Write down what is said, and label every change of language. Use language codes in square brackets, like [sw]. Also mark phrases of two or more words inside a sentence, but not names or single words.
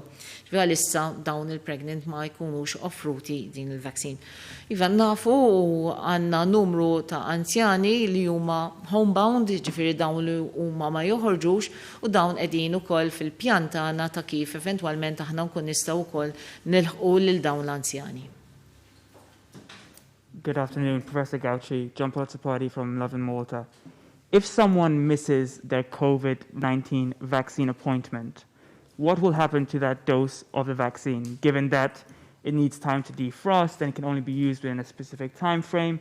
[mt] Issa dawn il-pregnant ma jkunux offruti din il-vaccine. Iva nafu għandna numru ta' anzjani li huma homebound, ġifieri dawn li huma ma joħorġux u dawn qegħdin ukoll fil-pjan tagħna ta' kif eventwalment aħna nkun nistgħu wkoll nilħqu lil dawn l-anzjani. [en] Good afternoon, Professor Gauci, John Party from Love in Malta. If someone misses their COVID-19 vaccine appointment, what will happen to that dose of the vaccine, given that it needs time to defrost and can only be used within a specific time frame?